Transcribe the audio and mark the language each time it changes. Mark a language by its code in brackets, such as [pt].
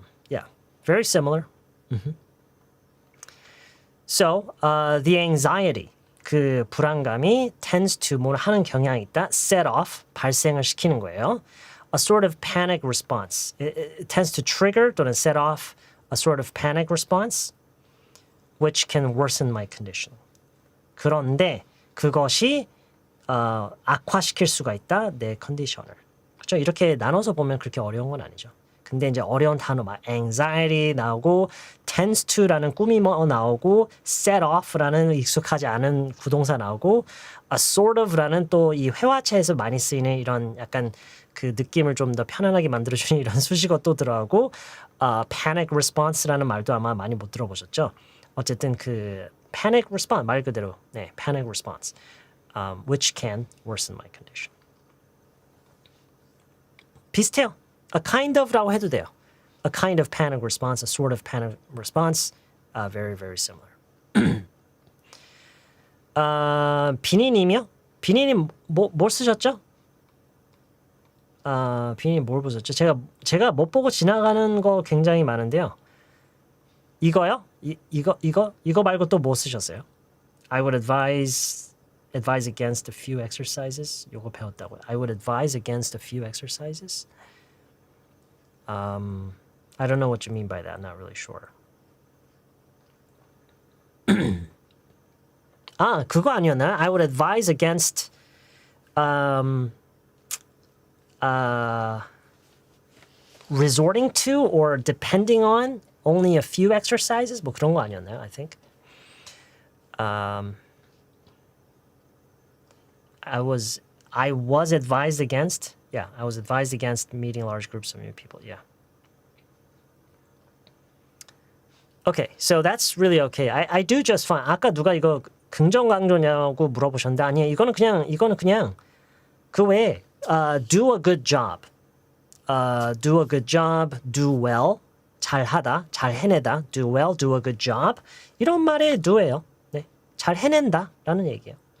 [en] Yeah, very similar. So, the anxiety, [ko] 그 불안감이 tends to 뭘 하는 경향이 있다. [en] Set off, [ko] 발생을 시키는 거예요. [en] A sort of panic response. It tends to trigger [ko] 또는 [en] set off a sort of panic response, which can worsen my condition. [ko] 그런데 그것이 악화시킬 수가 있다. 내 컨디션을. 그렇죠? 이렇게 나눠서 보면 그렇게 어려운 건 아니죠. 근데 이제 어려운 단어 막 anxiety 나오고 tends to라는 꾸미 뭐 나오고 set off라는 익숙하지 않은 구동사 나오고 a sort of라는 또 이 회화체에서 많이 쓰이는 이런 약간 그 느낌을 좀 더 편안하게 만들어주는 이런 수식어 또 들어가고 panic response라는 말도 아마 많이 못 들어보셨죠? 어쨌든 그 [en] panic response [ko] 말 그대로 네 [en] panic response which can worsen my condition. [ko] 비슷해요. [en] A kind of라고 해도 돼요. A kind of panic response, a sort of panic response, very, very similar. [ko] 비니님이요? 비니님 뭘 쓰셨죠? 비니님 뭘 보셨죠? 제가 못 보고 지나가는 거 굉장히 많은데요. 이거요? 이거 말고 또 뭐 쓰셨어요? [en] I would advise against a few exercises. [ko] 요거 배웠다고요. [en] I would advise against a few exercises. I don't know what you mean by that. I'm not really sure. [ko] 그거 아니었나요? [en] I would advise against resorting to or depending on only a few exercises. [ko] 뭐 그런 거 아니었나요? [en] I think. I was advised against. Yeah, I was advised against meeting large groups of new people. Yeah. Okay, so that's really okay. I do just fine. [ko] 아까 누가 이거 긍정 강조냐고 물어보셨는데 아니에요. 이거는 그냥 그 외에 [en] do a good job, do a good job, do well, [ko] 잘하다, 잘 해내다, [en] do well, do a good job [ko] 이런 말에 do예요. 네, 잘 해낸다라는 얘기예요.